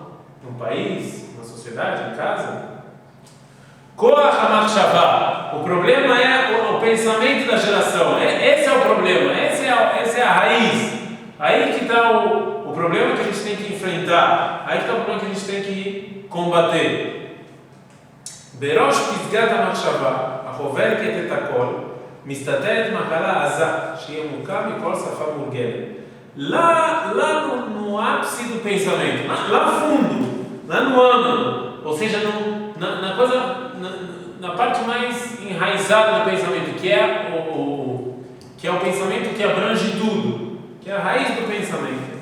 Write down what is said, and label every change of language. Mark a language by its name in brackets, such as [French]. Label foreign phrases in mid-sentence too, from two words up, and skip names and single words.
[Portuguese] Num país, na sociedade, em casa. [Hebrew] כוח המחשבה. [Portuguese] O problema é o pensamento da geração. Esse é o problema, essa é a raiz. Aí que está o problema que a gente tem que enfrentar. Aí que está o problema que a gente tem que combater. [Hebrew] בראש פסגת המחשבה, אהובר כתת הכל, מסתתת מהרה עזה, שיהא מוקם מכל שפה מורגלת. [Portuguese] Lá no ápice do pensamento, lá fundo, lá no âmago, ou seja, na coisa, na parte mais enraizada do pensamento, que é o pensamento que abrange tudo, que é a raiz do pensamento.